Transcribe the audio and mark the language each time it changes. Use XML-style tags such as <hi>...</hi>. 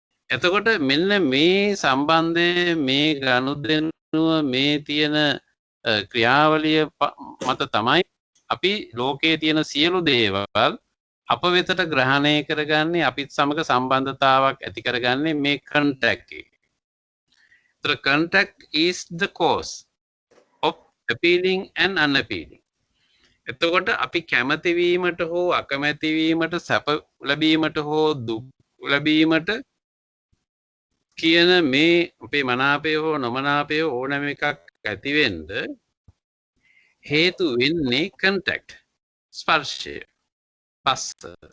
<si>එතකොට මෙන්න මේ සම්බන්ධයේ මේ ගනුදෙනුව මේ තියෙන ක්‍රියාවලිය මත තමයි අපි ලෝකයේ තියෙන සියලු දේවල් අප වෙතට ග්‍රහණය කරගන්නේ අපිත් සමග සම්බන්ධතාවක් ඇති කරගන්නේ මේ කන්ටැක්ට් එකේ.</si> <en>The contact is the cause of appealing and unappealing.</en> <si>එතකොට අපි කැමති වීමට හෝ අකමැති වීමට සැප ලැබීමට හෝ දුක් ලැබීමට කියන මේ අපේ මනාපය හෝ නොමනාපය ඕනෑම එකක් ඇති වෙන්න හේතු වෙන්නේ contact ස්පර්ශය පස්ස.</si>